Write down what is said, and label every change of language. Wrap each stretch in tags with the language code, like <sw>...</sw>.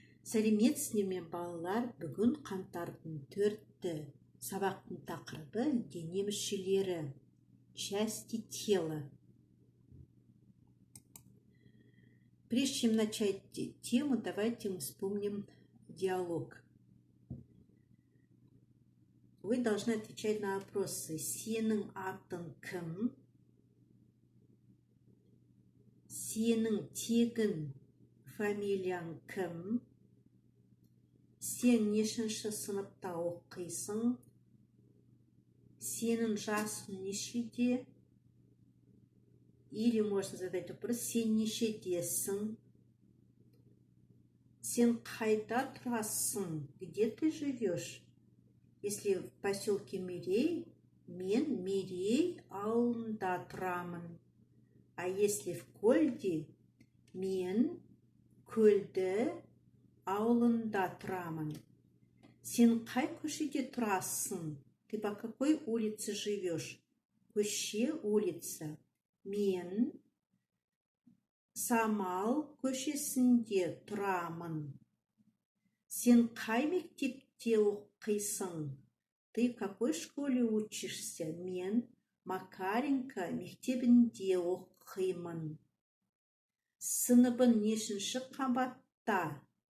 <kk>Сәлеметсіздер ме балалар, бүгін қаңтардың 4-ті сабақтың тақырыбы дене мүшелері,</kk> <ru>части тела. Прежде чем начать тему, давайте мы вспомним диалог. Вы должны отвечать на вопросы.</ru> <kk>Сенің атың кім? Сенің тегін фамилияң кім? Сен нешінші сыныпта оқисың? Сенің жасың нешеде?</kk> <ru>Или можно задать вопрос:</ru> <kk>сен нешедесің? Сен қайда тұрасың?</kk> <ru>Где ты живешь? Если в поселке Мирей,</ru> <kk>мен Мирей ауылында тұрамын.</kk> <ru>А если в Көлде,</ru> <kk>мен Көлді ауылында тұрамын. Сен қай көшеде тұрасың?</kk> <ru>Ты по какой улице живешь?</ru> <kk>Көше, улица. Мен Самал көшесінде тұрамын. Сен қай мектепте оқисың?</kk> <ru>Ты в какой школе учишься?</ru> <kk>Мен Макаренко мектебінде оқимын. Сыныбың нешінші қабатта?</kk>